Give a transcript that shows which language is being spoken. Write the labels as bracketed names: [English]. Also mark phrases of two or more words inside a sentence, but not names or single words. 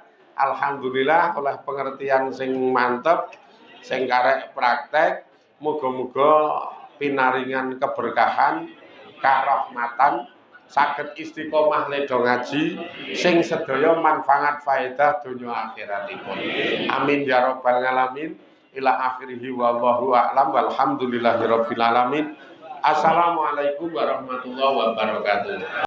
[Javanese] Alhamdulillah oleh pengertian sing mantep, sing karek praktek. Muga-muga pinaringan keberkahan, karahmatan saged istiqomah nedha ngaji sing sedaya manfaat faedah donya akhiratipun. [Arabic] آمين يا رب العالمين. إلى آخره والله أعلم والحمد لله رب العالمين. السلام عليكم ورحمة الله وبركاته.